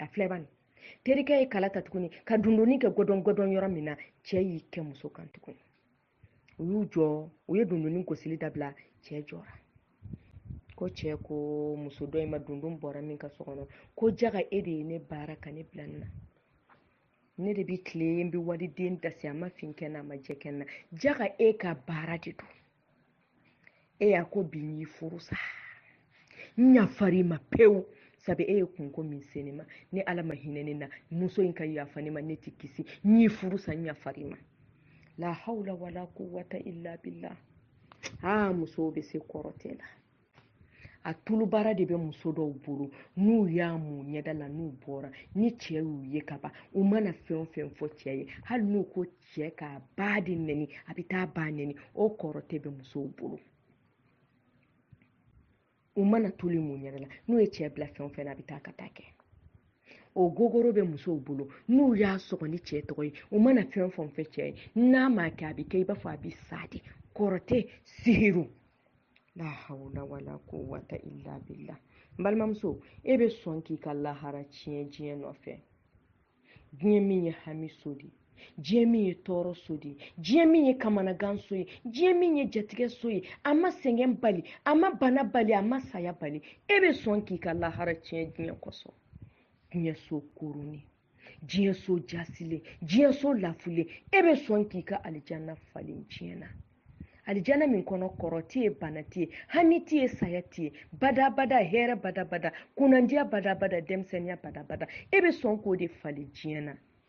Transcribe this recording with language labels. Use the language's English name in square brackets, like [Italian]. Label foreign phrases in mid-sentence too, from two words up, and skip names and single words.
[Bambara] filɛ bani terikɛ ye kala ta tuguni ka dundunin kɛ gɔdɔn yɔrɔ min na cɛ y'i kɛ muso kan tuguni u y'u jɔ u ye dundunin gosili dabila cɛ jɔra ko cɛ ko muso dɔ in ma dundun bɔra min ka so kɔnɔ ko jaga e de ye ne baara ka ne bila nin na ne de bɛ tile n bɛ waliden dasi a ma fin kɛ n na a ma jɛ kɛ n na jaga e ka baara de don e y'a ko bi n y'i furu sa n yafari ma pewu sabu e ye kunko min se ne ma ni ala ma hinɛ ne na muso in ka yafa ne ma ne tɛ kisi n y'i furu sa n yafari ma [Arabic] لا حول ولا قوة إلا بالله [Bambara] musow bɛ se kɔrɔtɛ la a tulubara de bɛ muso dɔw bolo n'u y'a mun ɲɛda la n'u bɔra ni cɛ y'u ye ka ban u mana fɛn o fɛn fɔ cɛ ye hali n'u ko cɛ k'a ba de nɛni a bɛ taa ba nɛni o kɔrɔ tɛ bɛ musow bolo u mana tulu mun ɲɛda la n'u ye cɛ bila fɛn o fɛn na a bɛ taa ka taa kɛ o gogoro bɛ musow bolo n'u y'a sɔgɔ ni cɛ tɔgɔ ye u mana fɛn o fɛn fɛ cɛ ye n'a ma kɛ a bɛ kɛ i b'a fɔ a bɛ sa de kɔrɔ tɛ sihiru [Arabic] لا حول ولا قوة إلا بالله [Bambara] n balimamuso e bɛ sɔn k'i ka lahara tiɲɛ diɲɛ nɔfɛ diɲɛ min ye hami so de diɲɛ min ye tɔɔrɔ so de diɲɛ min ye kamanagan so ye diɲɛ min ye jatigɛ so ye a ma sɛgɛn bali a ma bana bali a ma saya bali e bɛ sɔn k'i ka lahara tiɲɛ diɲɛ kɔsɔn diɲɛ so koroni diɲɛ so jasilen diɲɛ so lafulen e bɛ sɔn k'i ka alijanna falen diɲɛ na alijanna min kɔnɔ kɔrɔ tɛ ye bana tɛ ye hami tɛ ye saya tɛ ye badabada hɛrɛ badabada kunnandiya badabada denmisɛnniya badabada e bɛ sɔn k'o de falen diɲɛ na